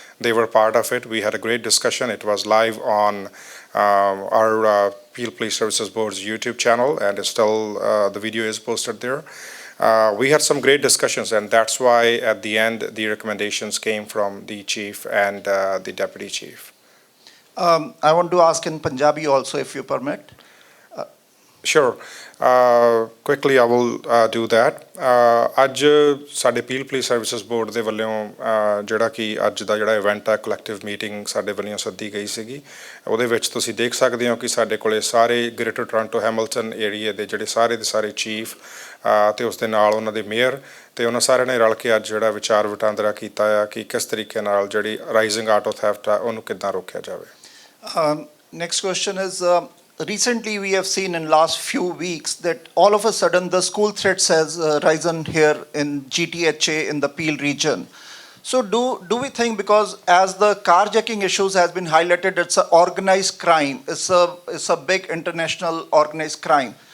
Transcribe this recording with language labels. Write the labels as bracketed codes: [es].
[en] They were part of it. We had a great discussion. It was live on our Peel Police Services Board's YouTube channel, and it's still the video is posted there. We had some great discussions, and that's why at the end the recommendations came from the chief and the deputy chief. I want to ask in Punjabi also, if you permit. Sure. Quickly I will do that. [pa] ਅੱਜ ਸਾਡੇ peel police services board ਦੇ ਵੱਲੋਂ ਜਿਹੜਾ ਕਿ ਅੱਜ ਦਾ ਜਿਹੜਾ event ਹੈ collective meeting ਸਾਡੇ ਵੱਲੋਂ ਸੱਦੀ ਗਈ ਸੀਗੀ। ਉਹਦੇ ਵਿੱਚ ਤੁਸੀਂ ਦੇਖ ਸਕਦੇ ਹੋ ਕਿ ਸਾਡੇ ਕੋਲੇ ਸਾਰੇ ਗ੍ਰੇਟਰ ਟੋਰਾਂਟੋ ਹੈਮਿਲਟਨ ਏਰੀਆ ਦੇ ਜਿਹੜੇ ਸਾਰੇ ਦੇ ਸਾਰੇ ਚੀਫ ਤੇ ਉਸ ਦੇ ਨਾਲ ਉਹਨਾਂ ਦੇ ਮੇਅਰ ਤੇ ਉਹਨਾਂ ਸਾਰਿਆਂ ਨੇ ਰਲ ਕੇ ਅੱਜ ਜਿਹੜਾ ਵਿਚਾਰ ਵਟਾਂਦਰਾ ਕੀਤਾ ਆ ਕਿ ਕਿਸ ਤਰੀਕੇ ਨਾਲ ਜਿਹੜੀ ਰਾਈਜ਼ਿੰਗ ਆਟੋ ਥੈਫਟ ਆ ਉਹਨੂੰ ਕਿੱਦਾਂ ਰੋਕਿਆ ਜਾਵੇ। [en] Next question is, recently we have seen in last few weeks that all of a sudden the school threats has risen here in GTHA in the Peel region. So do we think, because as the carjacking issues has been highlighted, it's an organized crime, it's a big international organized crime.